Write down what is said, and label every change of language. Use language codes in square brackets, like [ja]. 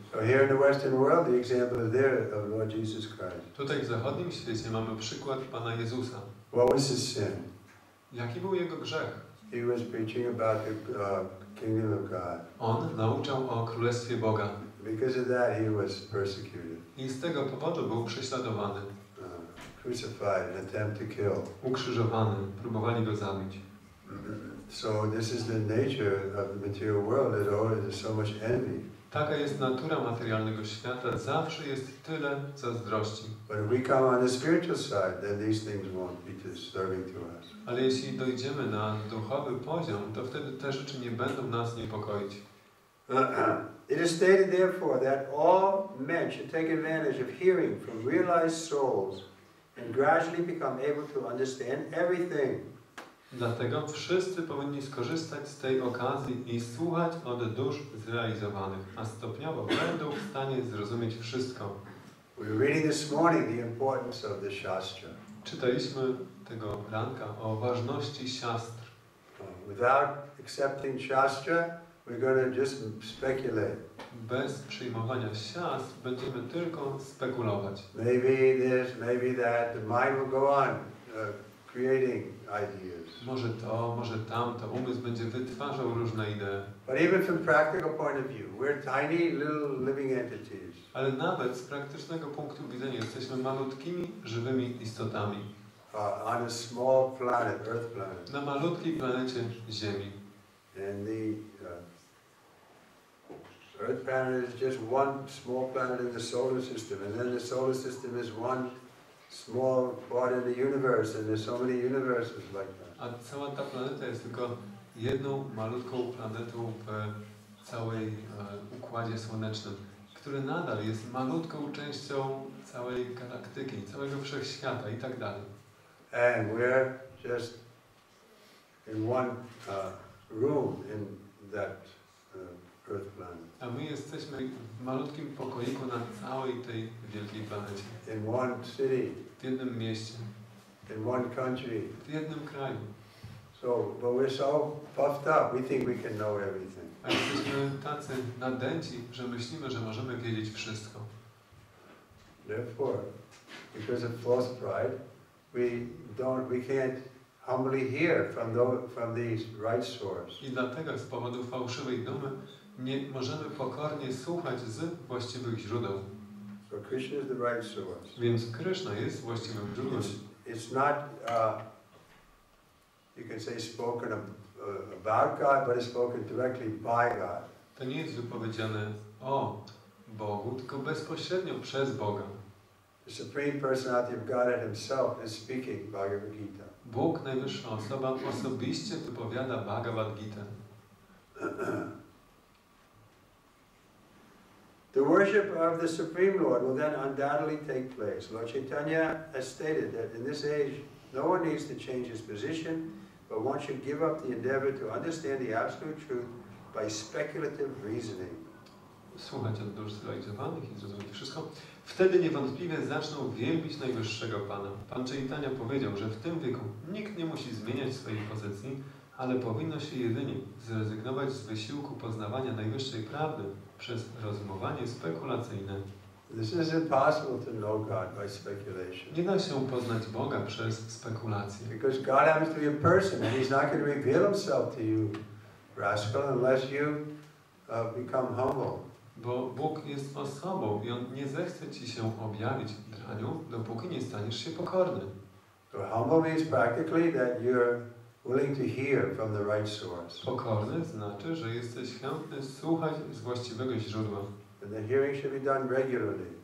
[en] So here in the Western world, the example is there of Lord Jesus Christ. [pl] Tutaj w zachodnim świecie mamy przykład Pana Jezusa. [en] What was his sin? [pl] Jaki był jego grzech? [en] He was preaching about the kingdom of God. [pl] On nauczał o Królestwie Boga. [en] Because of that, he was persecuted. [pl] I z tego powodu był prześladowany. [en] Crucified, an attempt to kill. [pl] Ukrzyżowany, próbowali go zabić. [en] So this is the nature of the material world. There's so much envy. [pl] Taka jest natura materialnego świata. Zawsze jest tyle zazdrości. [en] But if we come on the spiritual side, then these things won't be disturbing to us. [pl] Ale jeśli dojdziemy na duchowy poziom, to wtedy te rzeczy nie będą nas niepokoić. [en] It is stated therefore that all men should take advantage of hearing from realized souls and gradually become able to understand everything. [pl] Dlatego wszyscy powinni skorzystać z tej okazji i słuchać od dusz zrealizowanych, a stopniowo będą w stanie zrozumieć wszystko. [en] We were reading this morning the importance of the Shastra. [pl] Czytaliśmy tego ranka o ważności siastr. [en] Without accepting Shastra, we're going to just speculate. [pl] Bez przyjmowania siastr będziemy tylko spekulować. [en] Maybe this, maybe that. The mind will go on creating ideas. [pl] Może to, może tamto. Umysł będzie wytwarzał różne idee. [en] But even from practical point of view, we're tiny little living entities. [pl] Ale nawet z praktycznego punktu widzenia jesteśmy malutkimi, żywymi istotami. [en] On a small planet, Earth planet. [pl] Na malutkiej planecie Ziemi. [en] And the Earth planet is just one small planet in the solar system, and then the solar system is one small part in the universe, and there's so many universes like that. [pl] A cała ta planeta jest tylko jedną malutką planetą w całej układzie słonecznym, który nadal jest malutką częścią całej galaktyki, całego wszechświata i tak dalej. [en] And we're just in one room in that Earth planet. [pl] A my jesteśmy w malutkim pokoiku na całej tej wielkiej planecie. [en] In one city. [pl] W jednym mieście. [en] In one country. [pl] W jednym kraju. [en] But we're so puffed up, we think we can know everything. [pl] A jesteśmy tacy nadęci, że myślimy, że możemy wiedzieć wszystko. [en] Therefore, because of false pride, we can't humbly hear from these right source. [pl] I dlatego z powodu fałszywej dumy nie możemy pokornie słuchać z właściwych źródeł. [en] So Krishna is the right source. [pl] Więc Kryszna jest właściwym źródłem. [en] It's not, you can say, spoken about God, but it's spoken directly by God. [pl] To nie jest wypowiedziane o Bogu, tylko bezpośrednio przez Boga. [en] The Supreme Personality of Godhead Himself is speaking Bhagavad Gita. [pl] Bóg, najwyższa osoba, osobiście wypowiada Bhagavad Gitę. [en] The worship of the Supreme Lord will then undoubtedly take place. Lord Chaitanya has stated that in this age, no one needs to change his position, but one should give up the endeavor to understand the absolute truth by speculative reasoning. [pl] Słuchać od dusz zrealizowanych i zrozumieć wszystko. Wtedy niewątpliwie zaczną wielbić Najwyższego Pana. Pan Chaitanya powiedział, że w tym wieku nikt nie musi zmieniać swojej pozycji, ale powinno się jedynie zrezygnować z wysiłku poznawania najwyższej prawdy przez rozumowanie spekulacyjne. [en] This is impossible to know God by speculation. [pl] Nie da się poznać Boga przez spekulacje. [en] Because God happens to be a person and He's not going to reveal Himself to you, rascal, unless you become humble. [pl] Bo Bóg jest osobą i On nie zechce Ci się objawić, draniu, dopóki nie staniesz się pokorny. [en] So humble means practically that you're willing to hear from the right source. [pl] Pokorny znaczy, że jesteś chętny słuchać z właściwego źródła. [en] And the hearing should be done regularly.